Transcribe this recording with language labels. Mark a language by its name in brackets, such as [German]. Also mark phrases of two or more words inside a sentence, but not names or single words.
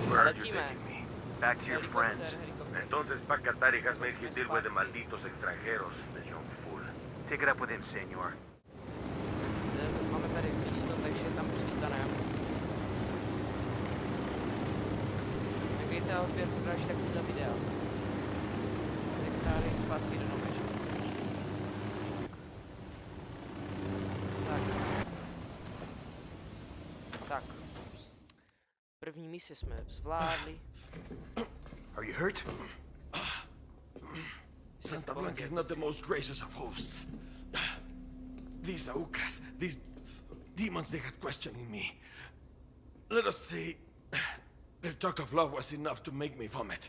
[Czech] Letíme. [English] Back to your friends. [Czech] Helikoptér. [Spanish] Entonces, pa' Qatar y hazme el deal [English] with the [Spanish] malditos extranjeros, [English] the young fool. Take it up with him, senor. [Czech] Máme tady místo, takže tam přistaneme. Nevějte odběr pro další takovýhle videa. Tady zpátky do domeče. Tak. První misi jsme zvládli. [English] Are you hurt? Santa Blanca is not the most gracious of hosts. These Aucas, these demons they had questioning me. Let us say, their talk of love was enough to make me vomit.